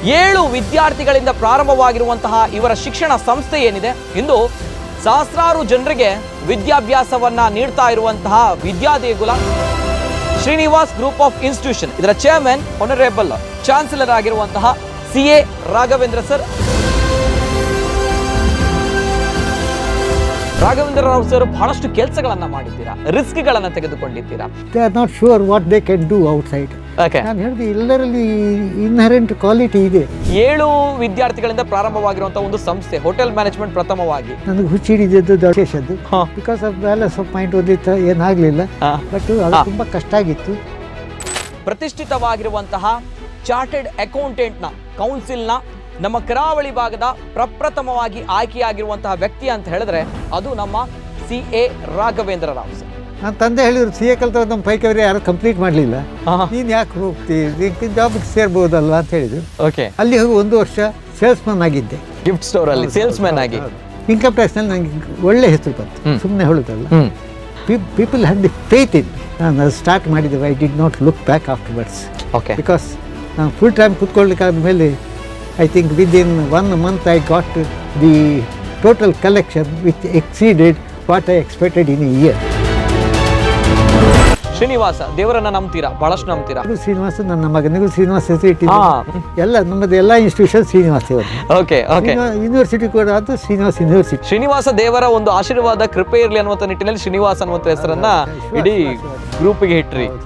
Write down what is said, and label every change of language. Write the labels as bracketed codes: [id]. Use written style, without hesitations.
[kn] 7 ವಿದ್ಯಾರ್ಥಿಗಳಿಂದ ಪ್ರಾರಂಭವಾಗಿರುವಂತಹ ಇವರ ಶಿಕ್ಷಣ ಸಂಸ್ಥೆ ಏನಿದೆ ಇಂದು ಸಹಸ್ರಾರು ಜನರಿಗೆ ವಿದ್ಯಾಭ್ಯಾಸವನ್ನ ನೀಡ್ತಾ ಇರುವಂತಹ ವಿದ್ಯಾದೇಗುಲ ಶ್ರೀನಿವಾಸ್ ಗ್ರೂಪ್ ಆಫ್ ಇನ್ಸ್ಟಿಟ್ಯೂಷನ್. ಇದರ ಚೇರ್ಮನ್ ಆನರೇಬಲ್ ಚಾನ್ಸಲರ್ ಆಗಿರುವಂತಹ CA Raghavendra sir. Raghavendra Rao sir ಬಹಳಷ್ಟು ಕೆಲಸಗಳನ್ನ ಮಾಡಿದ್ದೀರಾ, ರಿಸ್ಕ್ಗಳನ್ನ ತೆಗೆದುಕೊಂಡಿದ್ದೀರಾ. [en] They are not sure what they can do outside. [kn] ನಾನು ಹೇಳಿದೆ ಎಲ್ಲರಲ್ಲಿ ಇನ್ಹರೆಂಟ್ ಕ್ವಾಲಿಟಿ ಇದೆ. 7 ವಿದ್ಯಾರ್ಥಿಗಳಿಂದ ಪ್ರಾರಂಭವಾಗಿರುವಂತಹ ಒಂದು ಸಂಸ್ಥೆ ಹೋಟೆಲ್ ಮ್ಯಾನೇಜ್ಮೆಂಟ್ ಪ್ರಥಮವಾಗಿ ನನಗೆ ಹುಚ್ಚಿಡಿದ್ದು ದಶದ್ದು. [en] because of balance of mind [kn] ಓದಿತ್ತು, ಏನಾಗಲಿಲ್ಲ. But ಅದು ತುಂಬ ಕಷ್ಟ ಆಗಿತ್ತು. ಪ್ರತಿಷ್ಠಿತವಾಗಿರುವಂತಹ ಚಾರ್ಟೆಡ್ ಅಕೌಂಟೆಂಟ್ನ ಕೌನ್ಸಿಲ್ನ ನಮ್ಮ ಕರಾವಳಿ ಭಾಗದ ಪ್ರಪ್ರಥಮವಾಗಿ ಆಯ್ಕೆಯಾಗಿರುವಂತಹ ವ್ಯಕ್ತಿ ಅಂತ ಹೇಳಿದ್ರೆ ಅದು ನಮ್ಮ CA ರಾಘವೇಂದ್ರ ರಾವ್ ಸರ್. ನನ್ನ ತಂದೆ ಹೇಳಿದ್ರು CA ಕಲ್ತ ನಮ್ಮ ಪೈಕಿ ಯಾರು ಕಂಪ್ಲೀಟ್ ಮಾಡಲಿಲ್ಲ, ನೀನು ಯಾಕೆ ಹೋಗ್ತೀವಿ, ಜಾಬ್ಗೆ ಸೇರ್ಬೋದಲ್ಲ ಅಂತ ಹೇಳಿದ್ರು. ಅಲ್ಲಿ ಹೋಗಿ 1 ವರ್ಷ ಸೇಲ್ಸ್ಮನ್ ಆಗಿದ್ದೆ. ಗಿಫ್ಟ್ ಸ್ಟೋರ್ ಅಲ್ಲಿ ಸೇಲ್ಸ್ಮನ್ ಆಗಿ ಇನ್ಕಮ್ ಟ್ಯಾಕ್ಸ್ನಲ್ಲಿ ನನಗೆ ಒಳ್ಳೆ ಹೆಸರು ಬಂತು. ಸುಮ್ಮನೆ ಹೇಳೋದಲ್ಲ. [en] People had the faith in. [kn] ನಾನು ಅದು ಸ್ಟಾರ್ಟ್ ಮಾಡಿದ್ದೆ. [en] I did not look back afterwards. Because [kn] ನಾನು ಫುಲ್ ಟೈಮ್ ಕೂತ್ಕೊಳ್ಳಿಕ್ಕಾದ ಮೇಲೆ [en] I think within 1 month I got the total collection which exceeded what I expected in a year. [kn] Srinivasa ದೇವರನ್ನ ನಂಬ್ತೀರಾ, ಬಹಳಷ್ಟು ನಂಬ್ತೀರಾ? ಶ್ರೀನಿವಾಸ ನನ್ನ ಮಗನಿಗೂ ಶ್ರೀನಿವಾಸ ಹೆಸರು ಇಟ್ಟಿದ್ದು. ಎಲ್ಲ ನಮ್ಮದು ಎಲ್ಲ ಇನ್ಸ್ಟಿಟ್ಯೂಷನ್ ಶ್ರೀನಿವಾಸ. ಯೂನಿವರ್ಸಿಟಿ ಕೂಡ ಅದು ಶ್ರೀನಿವಾಸ ಯೂನಿವರ್ಸಿಟಿ. ಶ್ರೀನಿವಾಸ ದೇವರ ಒಂದು ಆಶೀರ್ವಾದ ಕೃಪೆ ಇರಲಿ ಅನ್ನುವಂಥ ನಿಟ್ಟಿನಲ್ಲಿ ಶ್ರೀನಿವಾಸ ಅನ್ನುವಂಥ ಹೆಸರನ್ನ ಇಡೀ ಗ್ರೂಪ್ಗೆ ಇಟ್ರಿ.